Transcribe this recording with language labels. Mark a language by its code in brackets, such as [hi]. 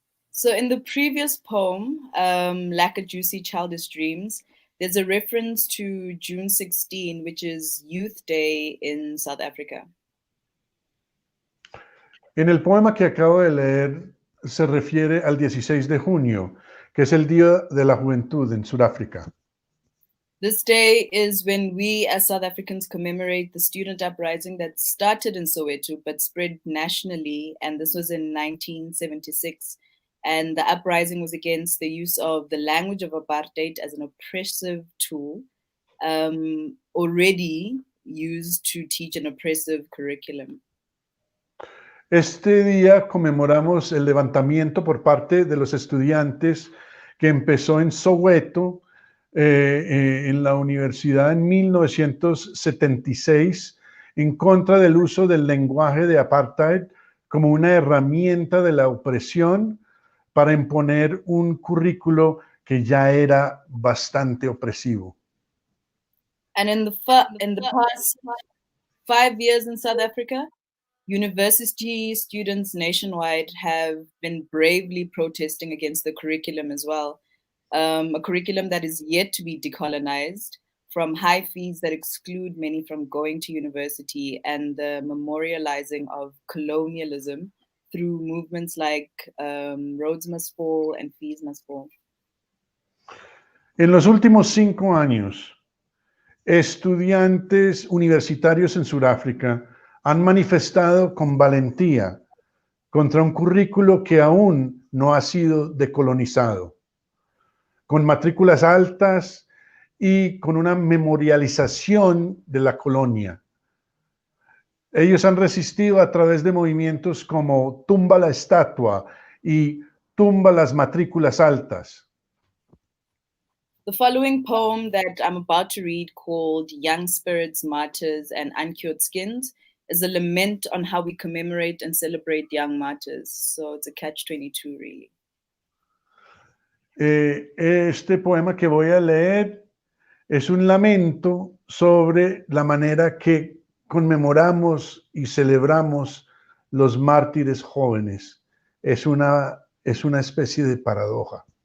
[en] So in the previous poem, Like a Juicy Childish Dreams, there's a reference to June 16, which is Youth Day in South Africa. [es] En el poema que acabo de leer se refiere al 16 de junio, que es el Día de la Juventud en Suráfrica. [en] This day is when we as South Africans commemorate the student uprising that started in Soweto but spread nationally, and this was in 1976. And the uprising was against the use of the language of apartheid as an oppressive tool, already used to teach an oppressive curriculum. [es] Este día conmemoramos el levantamiento por parte de los estudiantes que empezó en Soweto, en la universidad en 1976, en contra del uso del lenguaje de apartheid como una herramienta de la opresión para imponer un currículo que ya era bastante opresivo. [en] And in the past 5 years in South Africa, university students nationwide have been bravely protesting against the curriculum as well. A curriculum that is yet to be decolonized, from high fees that exclude many from going to university, and the memorializing of colonialism through movements like Roads Must Fall and Fees Must Fall. [es] En los últimos 5 años, estudiantes universitarios en Suráfrica han manifestado con valentía contra un currículo que aún no ha sido decolonizado, con matrículas altas y con una memorialización de la colonia. Ellos han resistido a través de movimientos como Tumba la Estatua y Tumba las Matrículas Altas. [en] The following poem that I'm about to read, called Young Spirits, Martyrs, and Uncured Skins, is a lament on how we commemorate and celebrate young martyrs. So it's a catch-22, really. [es] Este poema que voy a leer es un lamento sobre la manera que conmemoramos y celebramos los mártires jóvenes. Es una especie de paradoja.